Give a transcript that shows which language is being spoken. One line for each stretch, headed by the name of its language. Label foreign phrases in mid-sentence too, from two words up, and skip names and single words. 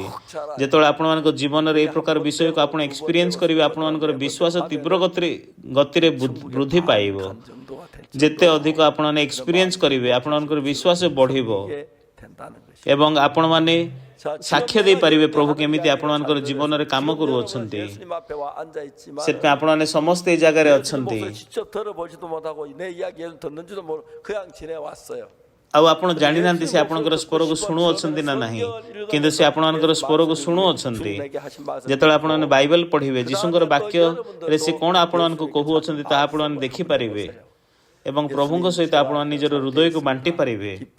Odia: ଯେତେବେଳେ ଆପଣମାନଙ୍କ ଜୀବନରେ ଏହି ପ୍ରକାର ବିଷୟକୁ ଆପଣ ଏକ୍ସପିରିଏନ୍ସ କରିବେ, ଆପଣମାନଙ୍କର ବିଶ୍ୱାସ ତୀବ୍ର ଗତିରେ ବୃଦ୍ଧି ପାଇବ। ଯେତେ ଅଧିକ ଆପଣମାନେ ଏକ୍ସପିରିଏନ୍ସ କରିବେ, ଆପଣମାନଙ୍କର ବିଶ୍ୱାସ ବଢ଼ିବ ଏବଂ ଆପଣମାନେ ସାକ୍ଷ୍ୟ ଦେଇପାରିବେ ପ୍ରଭୁ କେମିତି ଆପଣମାନଙ୍କର ଜୀବନରେ କାମ କରୁଅଛନ୍ତି। ସେଥିପାଇଁ ଆପଣମାନେ ସମସ୍ତେ ଏହି ଜାଗାରେ ଅଛନ୍ତି।
Korean: 직접 들어보지도 못하고 내 이야기 듣는지도 모르고 그냥 지내왔어요.
Odia: ଆଉ ଆପଣ ଜାଣିନାହାନ୍ତି ସେ ଆପଣଙ୍କର ସ୍ୱରକୁ ଶୁଣୁଅଛନ୍ତି ନା ନାହିଁ, କିନ୍ତୁ ସେ ଆପଣମାନଙ୍କର ସ୍ୱରକୁ ଶୁଣୁଅଛନ୍ତି। ଯେତେବେଳେ ଆପଣମାନେ ବାଇବେଲ ପଢ଼ିବେ, ଯୀଶୁଙ୍କର ବାକ୍ୟରେ ସେ କ'ଣ ଆପଣମାନଙ୍କୁ କହୁଅଛନ୍ତି ତାହା ଆପଣମାନେ ଦେଖିପାରିବେ ଏବଂ ପ୍ରଭୁଙ୍କ ସହିତ ଆପଣମାନେ ନିଜର ହୃଦୟକୁ ବାଣ୍ଟି ପାରିବେ।